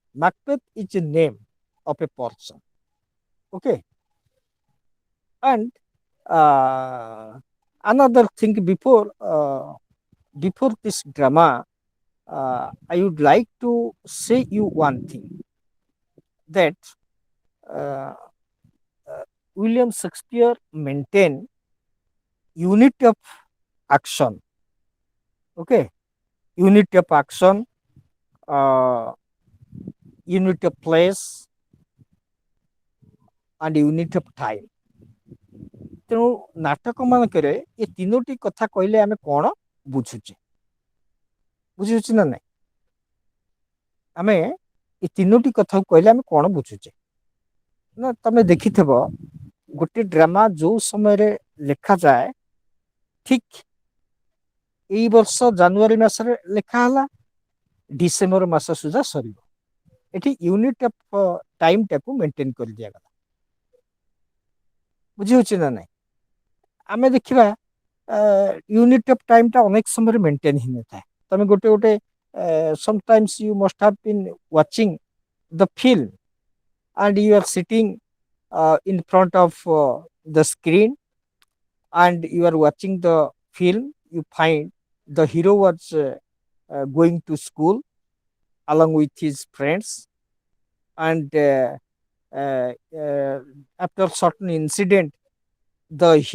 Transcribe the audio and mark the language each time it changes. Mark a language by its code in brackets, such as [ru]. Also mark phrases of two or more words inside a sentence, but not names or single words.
[en] Macbeth is a name of a person. Okay, and another thing before this drama, I would like to say you one thing that uh, uh, William Shakespeare maintained unity of action. Okay, unity of action, uh, unity of place, and unity of time. [or] ତେଣୁ ନାଟକ ମାନଙ୍କରେ ଏ ତିନୋଟି କଥା କହିଲେ ଆମେ କଣ ବୁଝୁଛେ ବୁଝୁଛି ନା ନାଇଁ ଆମେ ଏ ତିନୋଟି କଥାକୁ କହିଲେ ଆମେ କଣ ବୁଝୁଛେ ନା ତମେ ଦେଖିଥିବ ଗୋଟେ ଡ୍ରାମା ଯୋଉ ସମୟରେ ଲେଖାଯାଏ ଠିକ ଏଇ ବର୍ଷ ଜାନୁଆରୀ ମାସରେ ଲେଖା ହେଲା ଡିସେମ୍ବର ମାସ ସୁଦ୍ଧା ସରିବ ଏଠି [en] unit of time [or] ଟାକୁ ମେଣ୍ଟେନ କରିଦିଆଗଲା ବୁଝି ହଉଛି ନା ନାଇଁ ଆମେ ଦେଖିବା [en] unit of time [or] ଟା ଅନେକ ସମୟରେ ମେଣ୍ଟେନ ହେଇନଥାଏ ତମେ ଗୋଟେ ଗୋଟେ [en] sometimes you must have been watching the film and you are sitting in front of the screen and you are watching the film you find the hero was going to school along with his friends and uh, uh, after certain incident the